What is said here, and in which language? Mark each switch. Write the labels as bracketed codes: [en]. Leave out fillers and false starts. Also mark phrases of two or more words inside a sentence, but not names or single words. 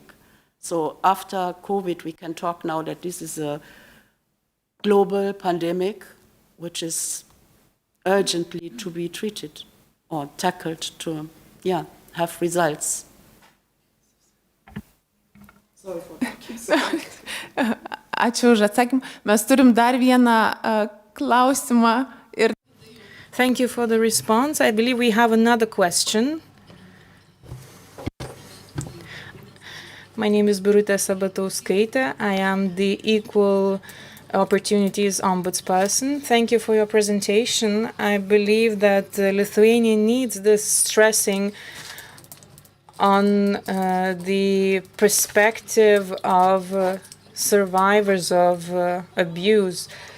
[en] So after COVID, we can talk now that this is a global pandemic which is urgently to be treated or tackled to, yeah, have results. Sorry for that. [lt] Ačiū už atsakymą. Mes turim dar vieną klausimą. [en] Thank you for the response. I believe we have another question. My name is Birutė Sabatauskaitė. I am the Equal Opportunities Ombudsperson. Thank you for your presentation. I believe that Lithuania needs this stressing on the perspective of survivors of abuse.